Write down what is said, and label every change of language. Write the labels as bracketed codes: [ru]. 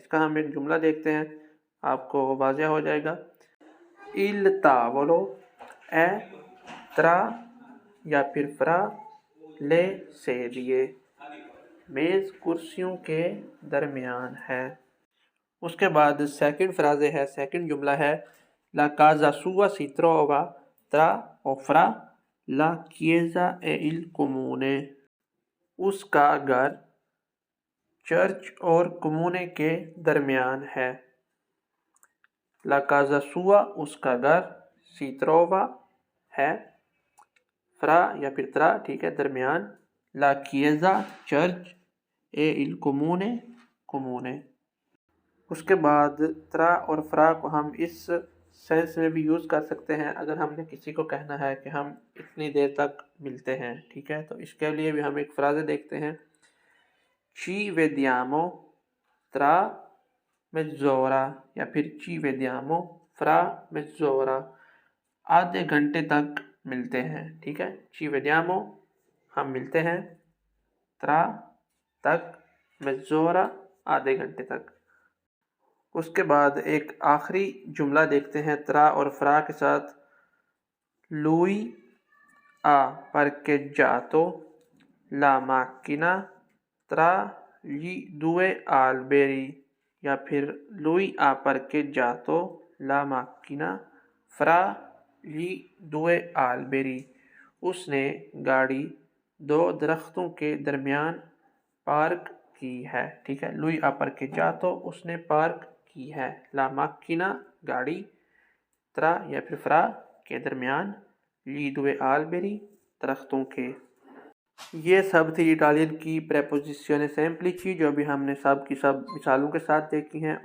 [hi] इसका हम एक जुमला देखते हैं, आपको वाज़ेह हो जाएगा। [it] il tavolo è tra [hi] या फिर [it] फ्रा ले sedie, [hi] मेज़ कुर्सियों के दरमियान है। उसके बाद सेकंड फ्राज़े है, सेकंड जुमला है। [it] La casa sua si trova tra o fra la chiesa e il comune, [hi] उसका घर चर्च और कम्यूने के दरमियान है। [it] La casa sua, [hi] उसका घर, [it] si trova [hi] है, fra या फिर tra, ठीक है, दरमियान, [it] la chiesa [hi] church, [it] e il comune [hi] कम्यूने। उसके बाद त्रा और फ्रा को हम इस सेंस में भी यूज़ कर सकते हैं, अगर हमने किसी को कहना है कि हम इतनी देर तक मिलते हैं, ठीक है। तो इसके लिए भी हम एक फ्राज़े देखते हैं। [it] ci vediamo tra mezz'ora [hi] या फिर [it] ci vediamo fra mezz'ora, [hi] आधे घंटे तक मिलते हैं, ठीक है। [it] ci vediamo, [hi] हम मिलते हैं, tra, तक, mezz'ora, आधे घंटे तक। उसके बाद एक आखिरी जुमला देखते हैं त्रा और फ्रा के साथ। [it] lui ha parcheggiato la macchina tra gli 2 alberi, या फिर lui ha parcheggiato la macchina fra gli 2 alberi, [hi] उसने गाड़ी 2 दरख्तों के दरमियान पार्क की है, [it] ठीक है। [hi] lui ha parcheggiato, उसने पार्क की है, [it] ला माकिना, [hi] गाड़ी, त्रा या फिर फ्रा के दरमियान, [it] ली दुए आलबेरी, [hi] दरख्तों के। ये सब थी इटालियन की प्रेपोजिशने सेम्प्लिची, जो भी हमने सब की सब मिसालों के साथ देखी हैं।